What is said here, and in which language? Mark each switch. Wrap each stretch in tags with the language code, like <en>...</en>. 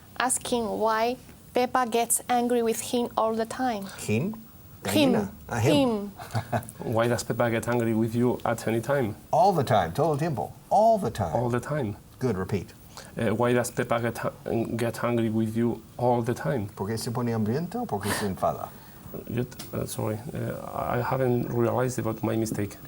<en>Asking why Peppa gets angry with him all the time. Him? Him.</en> <es>Gallina.</es> <en>Him. Why does Peppa get angry with you at any time? All the time.</en> <es>Todo el tiempo.</es> <en>All the time. All the time. Good, repeat. Why does Peppa get angry with you all the time?</en> <es>¿Por qué se pone hambriento o por qué se enfada?</es> <en>Sorry, I haven't realized about my mistake.</en>